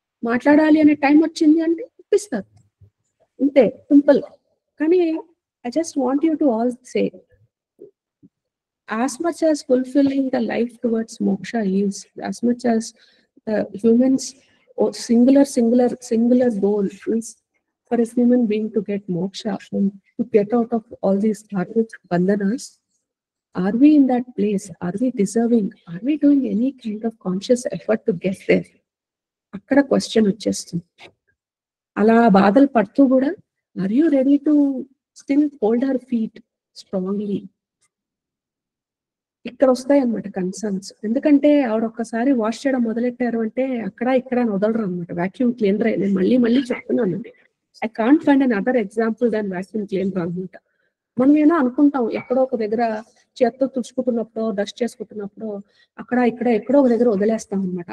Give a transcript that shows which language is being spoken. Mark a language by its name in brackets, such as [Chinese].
[Telugu] మాట్లాడాలి అనే టైం వచ్చింది అంటే ఇప్పిస్తారు, అంతే, సింపుల్. [English] కానీ I just want you to all say, as much as fulfilling the life towards moksha is, as much as humans singular goal is for a human being to get moksha and to get out of all these bandhanas, are we in that place? Are we deserving? Are we doing any kind of conscious effort to get there? [Telugu] akkada question vachestundi. Ala baadal padthu kuda [English] are you ready to still hold her feet strongly? [Telugu] ఇక్కడ వస్తాయి అన్నమాట concerns. ఎందుకంటే ఆవిడ ఒక్కసారి wash చేయడం మొదలెట్టారు అంటే అక్కడ ఇక్కడ వదలరు అనమాట. వాక్యూమ్ క్లీనర్ నేను మళ్ళీ చెప్తున్నాను, [English] I can't find another example than vacuum cleaner [Telugu] అనమాట. మనం ఏమో అనుకుంటాం ఎక్కడో ఒక దగ్గర చేత్తో తుడుచుకుంటున్నప్పుడు, డస్ట్ చేసుకుంటున్నప్పుడు అక్కడ ఇక్కడ ఎక్కడో ఒక దగ్గర వదిలేస్తాం అనమాట.